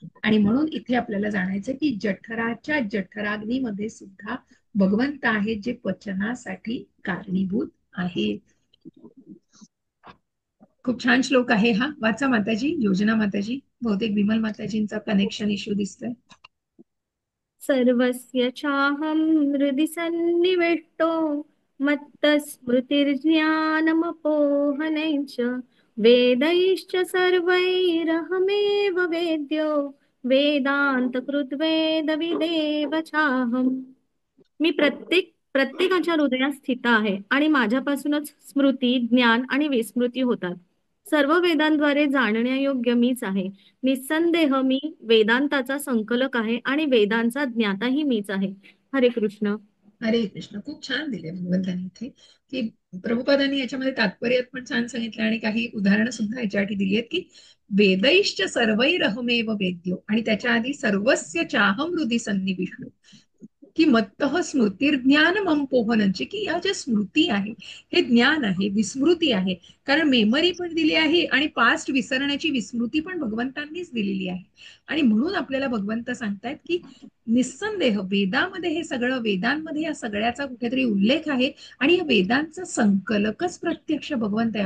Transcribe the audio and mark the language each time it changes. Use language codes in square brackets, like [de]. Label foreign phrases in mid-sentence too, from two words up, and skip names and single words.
[mr] आणि म्हणून इथे आपल्याला जाणायचं की जठराच्या जठराग्नीमध्ये सुद्धा भगवंत आहेत जे पचनासाठी कारणीभूत आहेत. खूप छान श्लोक आहे हा, वाचा माताजी. योजना माताजी, बहुतेक विमल माताजींचा [en] connection issue [mr] दिसतोय. [sa] सर्वस्य चाहं हृदि सन्निविष्टो मत्तस्मृतिर्ज्ञानमपोहनैश्च वेदैश्च सर्वैरहमेव वेद्यो वेदान्तकृद्वेदविदेव चाहम्. [mr] मी प्रत्येकाच्या हृदयात स्थित आहे आणि माझ्यापासूनच स्मृती, ज्ञान आणि विस्मृती होतात. सर्व वेदांद्वारे जाणण्यायोग्य मीच आहे. निस्संदेह मी वेदांताचा संकलक आहे आणि वेदांचा ज्ञाताही मीच आहे. हरे कृष्ण. हरे कृष्ण. खूप छान दिले भगवंतांनी इथे की प्रभुपादांनी याच्यामध्ये तात्पर्यात पण छान सांगितलं आणि काही उदाहरणं सुद्धा याच्यासाठी दिली आहेत की [sa] वेदैश्च सर्वैरहमेव वेद्यो, [mr] आणि त्याच्या आधी [sa] सर्वस्य चाहम हृदि सन्निविष्टो [mr] की [sa] मत्तः स्मृतिर्ज्ञान [mr] मम पोहनंचे, की या ज्या स्मृती आहे हे ज्ञान आहे, विस्मृती आहे, कारण मेमरी पण दिली आहे आणि पास्ट विसरण्याची विस्मृती पण भगवंतांनीच दिलेली आहे. आणि म्हणून आपल्याला भगवंत सांगतायत की निस्संदेह वेदामध्ये हे सगळं, वेदांमध्ये या सगळ्याचा कुठेतरी उल्लेख आहे आणि या वेदांचा संकलकच प्रत्यक्ष भगवंत आहे.